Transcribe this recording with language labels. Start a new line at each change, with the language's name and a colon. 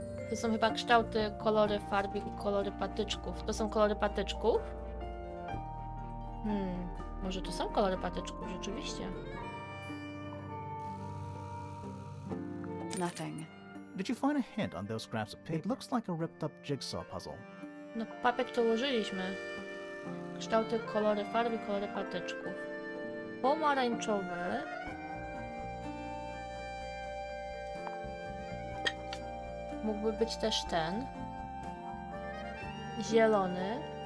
Polish: To są chyba kształty, kolory farb i kolory patyczków. To są kolory patyczków? Może to są kolory patyczków, rzeczywiście.
English: Nothing. Did you find a hint on those scraps of paper? It looks like a ripped up jigsaw puzzle.
Polish: No, papek to ułożyliśmy. Kształty, kolory farb i kolory patyczków. Pomarańczowy. Mógłby być też ten. Zielony.